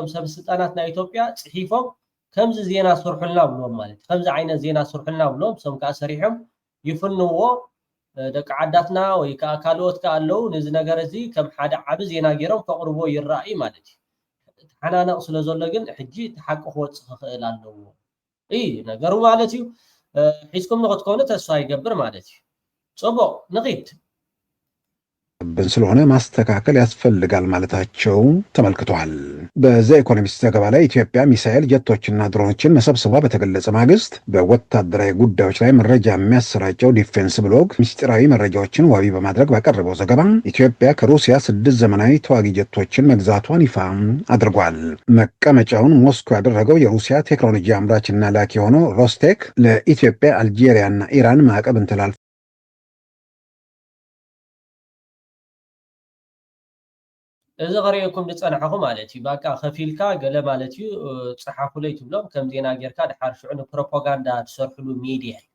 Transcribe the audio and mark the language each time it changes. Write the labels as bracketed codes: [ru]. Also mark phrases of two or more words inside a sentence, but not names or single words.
[ti] ሰበስልጣናት ናይ ኢትዮጵያ ጽሒፎም ከምዚ ዜና ሰርሑልና ብሎም ማለት ከምዚ ዓይነት ዜና ሰርሑልና ብሎም ሰም ከዓ ሰሪሖም ይፍንዎ ደቂ ዓዳትና ወይ ከዓ ካልኦት ከዓ ኣለው ነዚ ነገር እዚ ከም ሓደ ዓቢ ዜና ገይሮም ከቕርቦ ይረኣዩ ማለት እዩ ተሓናነቕ ስለ ዘሎ ግን ሕጂ ተሓቂ ክወፅእ ክኽእል ኣለዎ ነገሩ ማለት እዩ ሒዝኩም ንኽትኮኑ ተስፋ ይገብር ማለት እዩ ጽቡቕ ንኺድ [am] ስለሆነ ማስተካከል ያስፈልጋል ማለታቸው ተመልክቷል። በዘ ኢኮኖሚስት ዘገባ ላይ ኢትዮጵያ ሚሳኤል ጀቶችና ድሮኖችን መሰብሰቧ በተገለጸ ማግስት በወታደራዊ ጉዳዮች ላይ መረጃ የሚያሰራጨው ዲፌንስ ብሎግ ምስጢራዊ መረጃዎችን ዋቢ በማድረግ ባቀረበው ዘገባ ኢትዮጵያ ከሩሲያ 6 ዘመናዊ ተዋጊ ጀቶችን መግዛቷን ይፋ አድርጓል። መቀመጫውን ሞስኮ ያደረገው የሩሲያ ቴክኖሎጂ አምራችና ላኪ የሆነው ሮስቴክ ለኢትዮጵያ አልጄሪያና ኢራን ማዕቀብ እንተላልፏል። [ti] እዚ ቀሪእኩም ዝጸንሐኹም ማለት እዩ ባቃ ከፊልካ ገለ ማለት እዩ ጽሓፉለይ ትብሎም ከም ዜና ጌርካ ድሓር ሽዑ ንፕሮፓጋንዳ ትሰርሕሉ ሚድያ